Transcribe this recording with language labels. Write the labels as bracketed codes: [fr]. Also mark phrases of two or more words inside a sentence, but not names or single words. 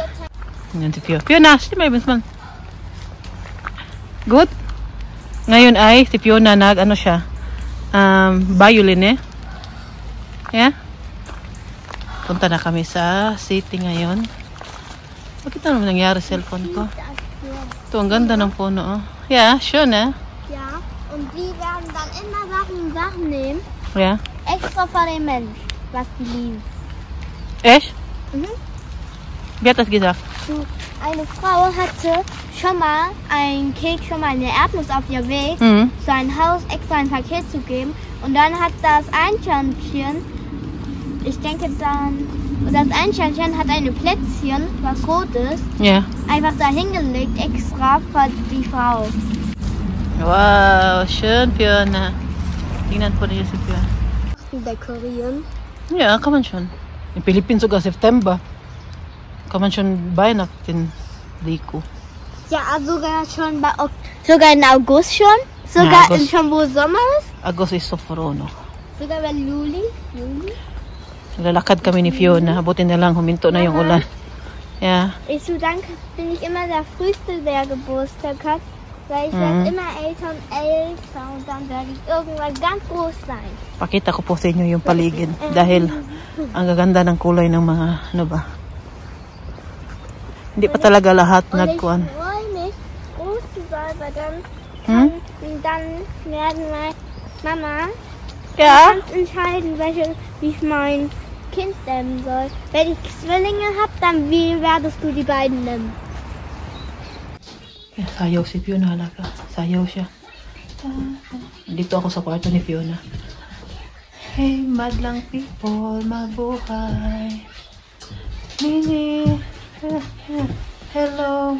[tl] Yan si Fiona. Fiona, si may man. Good? Ngayon ay si Fiona ano siya? [en] Violin Yeah? [tl] Punta na kami sa city ngayon. Bakit na naman nangyari sa cellphone ko? Ito, ang ganda ng puno. [de] Yeah, schön, Ja, und die werden dann immer Sachen nehmen. Ja. Extra für den Mensch, was die lieben. Echt? Mhm. Wer hat das gesagt? Eine Frau hatte schon mal ein Keks, schon mal eine Erdnuss auf ihr Weg, zu einem Haus extra ein Paket zu geben. Und dann hat das Eichhörnchen, ich denke dann, das Eichhörnchen hat eine Plätzchen, was rot ist, einfach da hingelegt, extra für die Frau. Wow, schön, Fiona. [tl] Tingnan po niyo si Fiona. [de] Dekorieren? Ja, kann man schon. In Philippinen sogar September. Kann man schon Weihnachten Deko. Ja, sogar schon sogar in August schon. Sogar schon wo Sommer ist? Agosto is sofrono. Sogar wenn Juli? [tl] Lalakad kami ni Fiona. Buti na lang, huminto na yung ulan. [de] Ja. Dann bin ich immer der Frühste, der Geburtstag hat. Weil ich werde immer älter und älter und dann werde ich irgendwann ganz groß sein. [tl] Pakita ko po sa inyo yung paligid. Dahil ang gaganda ng kulay ng mga, ano ba. Hindi pa talaga lahat nagkuhan. [de] Ich freue mich, groß zu sein, weil dann werden Mama ganz entscheiden, wie ich mein Kind nennen soll. Wenn ich Zwillinge habe, dann wie werdest du die beiden nennen? [tl] Sayaw si Fiona, halaga. Sayaw siya. Dito ako sa kwarto ni Fiona. Hey, madlang people, mabuhay. Mini. Hello.